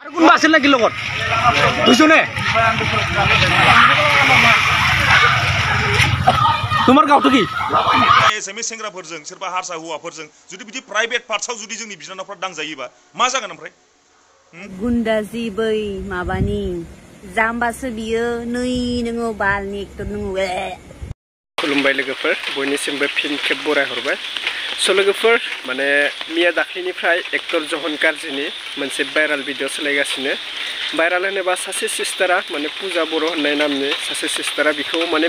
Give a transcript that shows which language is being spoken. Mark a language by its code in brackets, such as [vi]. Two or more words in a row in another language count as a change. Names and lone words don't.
[as] কোনবা আছিল নেকি লগত বুঝছনে তোমার গাঁवটো কি [brx] एसएमएस सेंग्राफोरजों सोरबा हारसा हौवाफोरजों जुदि बिदि प्राइवेट पार्टसाव जुदि जोंनि बिनानावफ्रा दांजायोबा मा जागोन ओमफ्राय गुन्दाजि बै माबानि जाम्बासो बियो नै नोङो बालनि एक्टर नोङो खुलुमबाय लोगोफोर बयनिसिमबो फिन खेब बराय हरबाय स' लोगोफोर माने मिया दाख्लिनिफ्राय एक्टर जहन कारजिनि मोनसे [en] viral video [brx] सोलायगासिनो भाइराल होनोबा सासे सिस्टारा माने पूजा बर' होननाय नामनि सासे सिस्टारा बिखौ माने